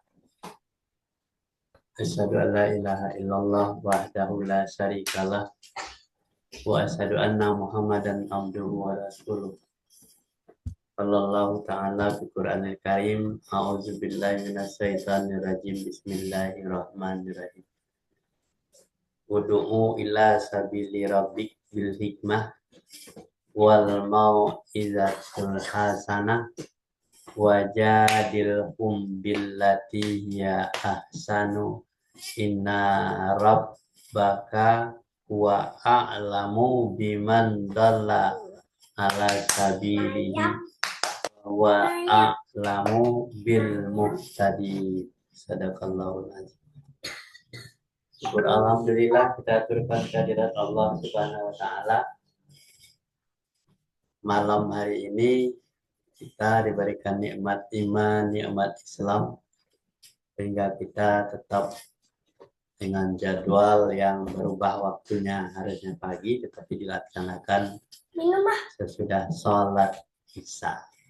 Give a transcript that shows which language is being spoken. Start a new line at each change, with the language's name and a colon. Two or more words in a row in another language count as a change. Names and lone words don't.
Arabic: أشهد أن لا إله إلا الله وحده لا شريك له وأشهد أن محمدا عبده ورسوله. صلى الله تعالى في القرآن الكريم. أعوذ بالله من الشيطان الرجيم. بسم الله الرحمن الرحيم. ادع إلى سبيل ربك بالحكمة والموعظة الحسنة وجادلهم بالتي هي أحسن إن ربك وأعلم بمن ضل على سبيله وأعلم بالمهتدي. صدق الله العظيم.
Indonesian: Syukur alhamdulillah kita aturkan kehadirat
Arabic: الله سبحانه وتعالى.
Indonesian: Malam hari ini kita diberikan nikmat iman, nikmat Islam, sehingga kita tetap dengan jadwal yang berubah waktunya, harusnya pagi tetapi dilaksanakan sesudah sholat isya.